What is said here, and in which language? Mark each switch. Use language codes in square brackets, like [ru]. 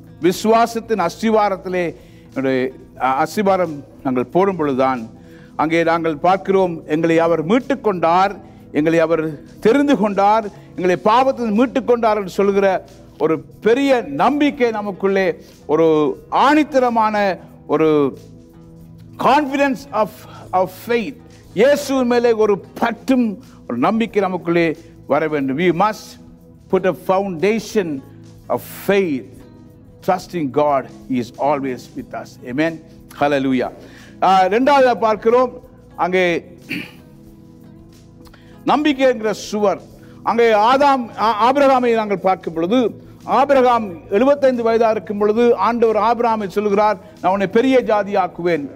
[ta] விசுவாசத்தின் அஸ்திவாரத்திலே அஸ்திவாரம் நாங்கள் போடும் பொழுதுதான் அங்கே நாங்கள் பார்க்கிறோம், எங்களை அவர் மீட்டுக் கொண்டார், எங்களை அவர் தெரிந்து கொண்டார், எங்களை பாவத்தில் மீட்டுக் கொண்டார் என்று சொல்கிற ஒரு பெரிய நம்பிக்கை நமக்குள்ளே, ஒரு ஆணித்தரமான ஒரு [en] confidence of faith, [ta] இயேசுவின் மேலே ஒரு பற்றும் ஒரு நம்பிக்கை நமக்குள்ளே வர வேண்டும். [en] We must put a foundation of faith, trusting God. He is always with us. Amen. Hallelujah. [ta] இரண்டாவது பார்க்கிறோம், அங்கே நம்பிக்கை என்கிற சுவர். அங்கே ஆபிரகாமை நாங்கள் பார்க்கும் பொழுது, ஆபிரகாம் 75 வயதாக இருக்கும் பொழுது ஆண்டவர் ஆபிரகாமை சொல்கிறார், நான் உன்னை பெரிய ஜாதியாக்குவேன்.